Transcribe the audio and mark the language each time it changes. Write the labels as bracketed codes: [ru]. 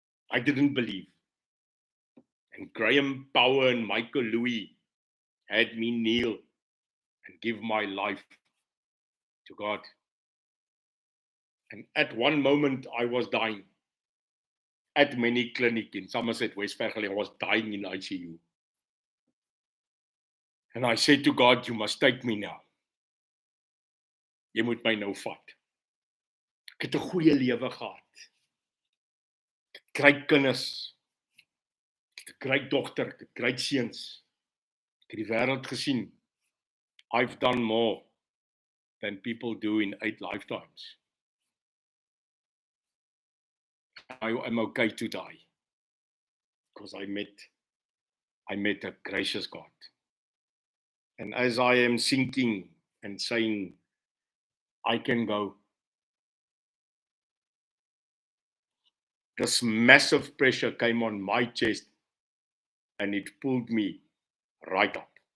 [en] I didn't believe. And Graham Power and Michael Louis had me kneel and give my life to God. And at one moment, I was dying. At many clinic in Somerset, West Vergelegen, I was dying in ICU. And I said to God, you must take me now. [af] Jy moet my nou vat. Ek het 'n goeie lewe gehad. Ek kry kinders. Ek kry dogter, ek kry seuns. Ek het die wêreld gesien. [en] I've done more than people do in 8 lifetimes. I'm okay to die because I met a gracious God. And as I am sinking and saying, I can go, this massive pressure came on my chest and it pulled me right up.